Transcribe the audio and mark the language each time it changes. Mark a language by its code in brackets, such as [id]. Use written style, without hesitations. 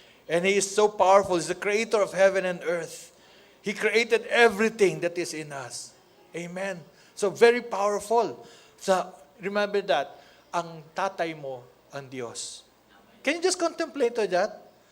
[en] And He is so powerful. He's the creator of heaven and earth. He created everything that is in us. Amen. So very powerful. So remember that, [tl] ang tatay mo, ang Diyos. [en] Can you just contemplate that?